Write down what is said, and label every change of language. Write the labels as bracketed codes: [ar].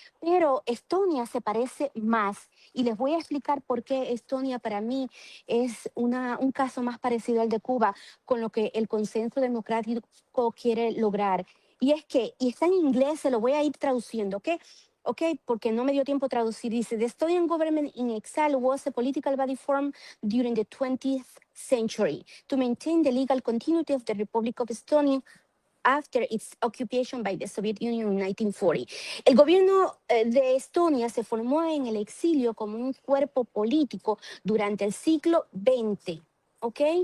[es] Pero Estonia se parece más y les voy a explicar por qué Estonia para mí es un caso más parecido al de Cuba con lo que el consenso democrático quiere lograr. Y es que, y está en inglés, se lo voy a ir traduciendo, ¿ok? Ok, porque no me dio tiempo traducir. Dice, [en] the Estonian government in exile was a political body formed during the 20th century to maintain the legal continuity of the Republic of Estonia after its occupation by the Soviet Union in 1940. [es] El gobierno de Estonia se formó en el exilio como un cuerpo político durante el siglo XX, ¿ok?